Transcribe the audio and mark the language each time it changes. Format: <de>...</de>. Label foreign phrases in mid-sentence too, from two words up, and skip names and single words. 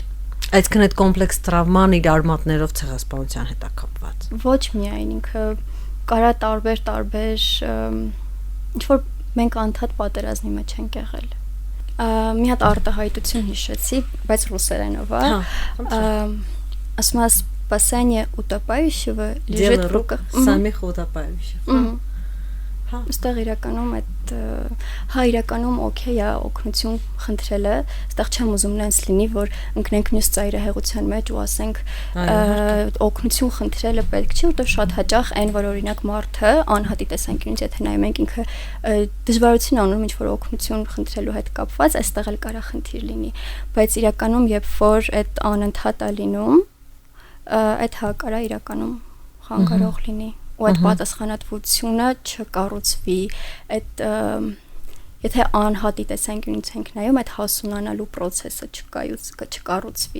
<hy>Այսինքն այդ կոմպլեքս տրավման իր արմատներով ցեղասպանության հետ է կապված։ Ոչ միայն ինքը կարա տարբեր ինչ որ մենք անդադ պատերազմի մեջ ենք եղել։ Մի հատ արտահայտություն հիշեցի, բայց ռուսերենով է։ Ասում է</hy> <ru>спасение утопающего лежит в руках самих утопающих։</ru> <hy>Այստեղ իրականում այդ իրականում օքեյ է օգնություն խնդրելը, այստեղ չեմ ուզում նենց լինի, որ ընկնենք մյուս ծայրահեղության մեջ ու ասենք օգնություն խնդրելը պետք չի, որտեղ շատ հաճախ այն որ օրինակ մարդը անհատի տեսանկյունից եթե նայում ենք ինքը դժվարություն անում ինչ որ օգնություն խնդրելու հետ կապված, այստեղ էլ կարա խնդիր լինի, բայց իրականում երբ որ այդ անընդհատ է լինում, այդ կարա իրականում խանգարող լինի ու այդ պատասխանատվությունը չկառուցվի, այդ եթե անհատի տեսանկյունից ենք նայում, այդ հասունանալու process-ը չկառուցվի։</hy>